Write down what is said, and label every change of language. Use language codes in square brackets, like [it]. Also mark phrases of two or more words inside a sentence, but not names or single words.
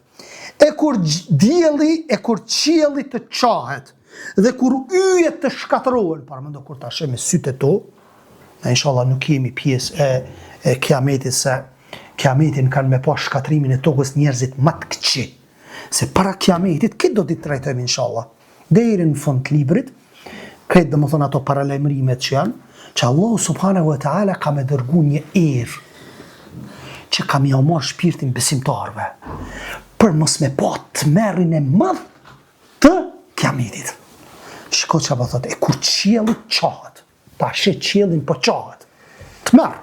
[sq] E kur dielli, e kur qielli të çohet, dhe kur yjet të shkatërohen, parëmendo kur ta sheh me sytë e tu, inshallah nuk jemi pjesë e kiametit, se kiametin kanë me pa shkatrimin e tokës njerëzit më të këqij. Se para kiametit, këtë do t'i trajtojmë inshallah. Deri në fund të librit, këtë dhe më thonë ato paralajmërimet që janë, që Allah [ar] سبحانه وتعالى [sq] ka me dërgu një erë që ka mi marrë shpirtin besimtarve për mos me pa të merrin e madh të kiametit. Shiko që pa thotë, e kur qielli çohet, ta sheh qiellin po çohet, të merr.